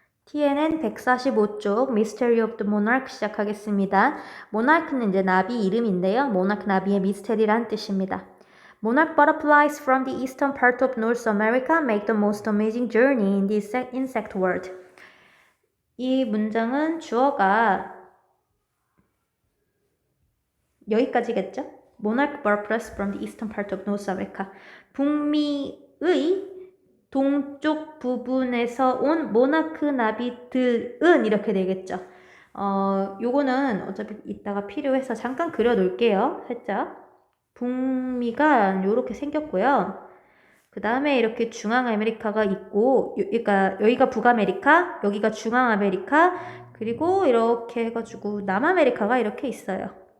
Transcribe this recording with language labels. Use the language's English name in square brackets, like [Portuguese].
[Korean] TNN 145쪽 Mystery of the Monarch 시작하겠습니다. 모나크는 이제 나비 이름인데요. 모나크 나비의 미스테리란 뜻입니다. [English] Monarch butterflies from the eastern part of North America make the most amazing journey in the insect world. [Korean] 이 문장은 주어가 여기까지겠죠? [English] Monarch butterflies from the eastern part of North America. [Korean] 북미의 동쪽 부분에서 온 모나크 나비들은 이렇게 되겠죠. 요거는 어차피 이따가 필요해서 잠깐 그려 놓을게요. 살짝. 북미가 요렇게 생겼고요. 그 다음에 이렇게 중앙아메리카가 있고, 그러니까 여기가 북아메리카, 여기가 중앙아메리카, 그리고 이렇게 해가지고 남아메리카가 이렇게 있어요.